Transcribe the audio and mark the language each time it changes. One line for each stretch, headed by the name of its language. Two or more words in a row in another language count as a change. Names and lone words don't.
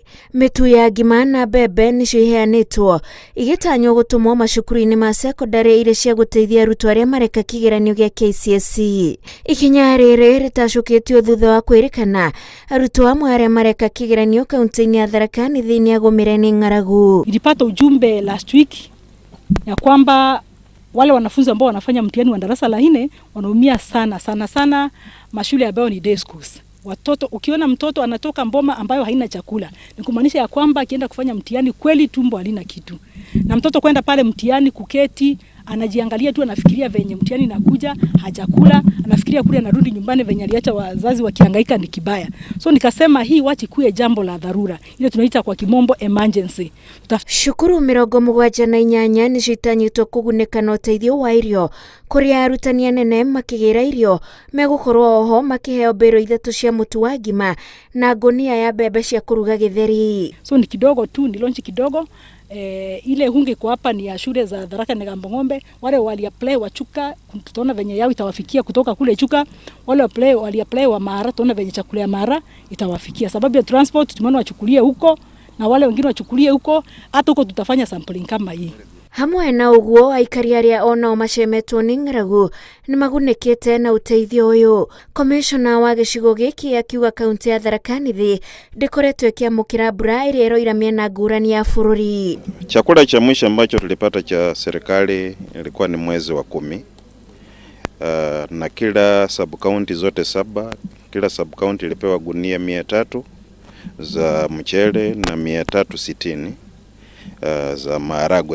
Kikuyu: Mĩtu ya ngima na mbembe nĩcio iheanĩtwo igĩtanywo gũtũmwo macukuru-inĩ ma secondary iria cia gũteithia arutwo arĩa mareka kĩgeranio gĩa KCSE. Ikinya rĩrĩ rĩtacũkĩtio thutha wa kwĩrĩkana arutwo amwe arĩa mareka kĩgeranio kaunti-inĩ ya Tharaka Nithi nĩ agũmĩre nĩ ng'aragu.
Swahili: Nilipata ujumbe
English: last week
Swahili: ya kwamba wale wanafunzi ambao wanafanya mtihani wa darasa la 4 wanaumia sana mashule ambayo ni
English: day schools.
Swahili: Watoto, ukiona mtoto anatoka mboma ambayo haina chakula, ni kumaanisha ya kwamba akienda kufanya mtihani kweli tumbo halina kitu. Na mtoto kwenda pale mtihani kuketi, anajiangalia tu, anafikiria venye mtihani nakuja, hajakula, anafikiria kule anarudi nyumbani venye aliacha wazazi wakihangaika ni kibaya. So nikasema hii wachi kuwe jambo la dharura, ile tunaita kwa kimombo emergency.
Kikuyu: Cukuru 78 nĩ citanyĩtwo kũgunĩka na ũteithio wa irio kũrĩa arutani anene makĩgĩra irio megũkorwo oho makĩheo mbero 3 cia mũtu wa ngima na ngonia ya mbembe cia kũruga gĩtheri.
Swahili: So ni kidogo tu, ni launch kidogo. Ile hunge kwa hapa ni ya shule za Tharaka na Ng'ombe. Wale waliapply wa Chuka tutaona venye yao itawafikia kutoka kule Chuka. Wale waliapply wa Mara tutaona venye chakula ya Mara itawafikia. Sababu ya transport tumeona wachukulie huko na wale wengine wachukulie huko, hata huko tutafanya sampling kama hii.
Kikuyu: Hamwe na ũguo aikari arĩa onao macemetwo nĩ ng'aragu nĩ magunĩkĩte na ũteithio ũyũ. Komishona wa gĩcigo gĩkĩ akiuga kaunti ya Tharaka Nithi ndĩkoretwo ĩkĩamũkĩra mbura ĩrĩa ĩroira mĩena ngũrani ya bũrũri.
Swahili: Chakula cha mwisho ambacho tulipata cha serikali ilikuwa ni mwezi wa 10. Na kila sub-county zote 7, kila sub-county ilipewa gunia 300 za mchele na 360 za maharagwe.